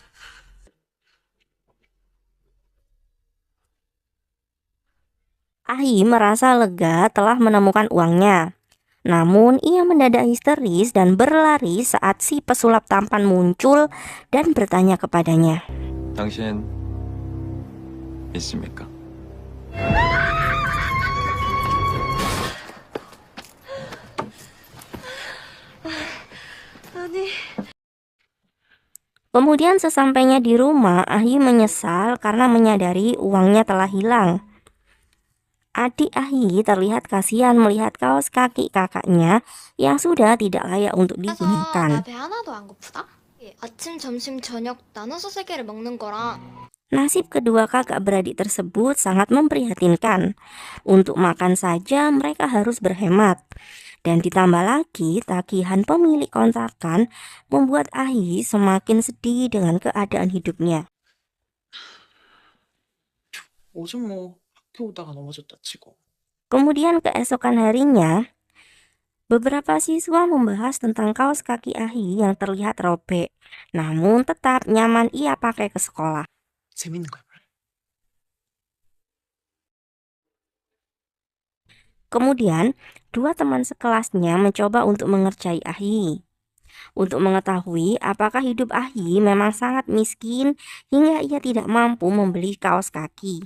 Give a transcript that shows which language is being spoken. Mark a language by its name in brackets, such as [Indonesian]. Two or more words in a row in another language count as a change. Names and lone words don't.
[Indonesian] Ah-hee merasa lega telah menemukan uangnya. Namun ia mendadak histeris dan berlari saat si pesulap tampan muncul dan bertanya kepadanya. [Korean] 당신 믿습니까? 아니 [Indonesian] Kemudian sesampainya di rumah, Ah-hee menyesal karena menyadari uangnya telah hilang. Adik Ah-hee terlihat kasihan melihat kaos kaki kakaknya yang sudah tidak layak untuk [Korean] 그래서 [Indonesian] digunakan. [Korean] 나 배 하나도 안 고프다? 아침, 점심, 저녁 나눠서 3개를 먹는 거랑 [Indonesian] Nasib kedua kakak beradik tersebut sangat memprihatinkan. Untuk makan saja mereka harus berhemat. Dan ditambah lagi tagihan pemilik kontrakan membuat Ah-hee semakin sedih dengan keadaan hidupnya. [Korean] 옷은 뭐 학교 오다가 넘어졌다 치고. [Indonesian] Kemudian keesokan harinya, beberapa siswa membahas tentang kaos kaki Ah-hee yang terlihat robek, namun tetap nyaman ia pakai ke sekolah. [Korean] 재밌는 거야. [Indonesian] Kemudian, dua teman sekelasnya mencoba untuk mengerjai Ah-hee. Untuk mengetahui apakah hidup Ah-hee memang sangat miskin hingga ia tidak mampu membeli kaos kaki.